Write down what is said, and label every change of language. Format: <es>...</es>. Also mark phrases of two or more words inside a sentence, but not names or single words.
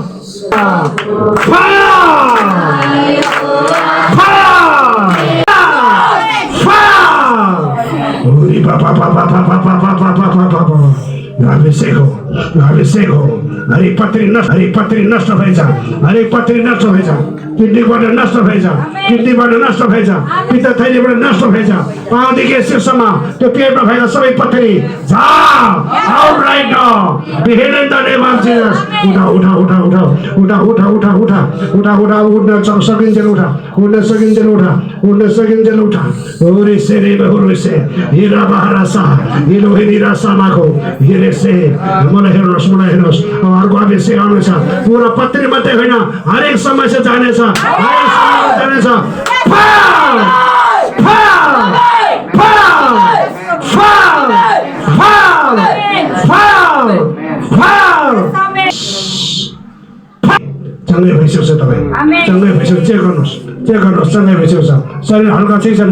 <ne>अभिषेक हो हरेक पत्री नष्ट भएछ हरेक पत्री नष्ट भएछ किडनीबाट नष्ट भएछ पित्तथैलीबाट नष्ट भएछ पाउदेखि शीर्षमा त्यो पेटमा भएका सबै पत्री</ne> <en>out right now be healed in the name of Jesus</en> <ne>उठा उठा उठा उठा उठा उठा उठा उठा उठा उठा उठ्न सकिन्छ उठ्न सकिन्छ उठा ओरे सेरे बहुरे से हिरा बहारा सा हिलो हिरा सामाको हिरे से मलाई हेर्नुहोस् अर्को अभिषेक आउनेछ पुरा पत्री मात्रै होइन हरेक समस्या जानेछ चङ्गै भइसक्छ तपाईँ चङ्गै भइसक्छ चेक गर्नुहोस् चङ्गै भइसक्छ शरीर हल्का चाहिँ छ भने</ne>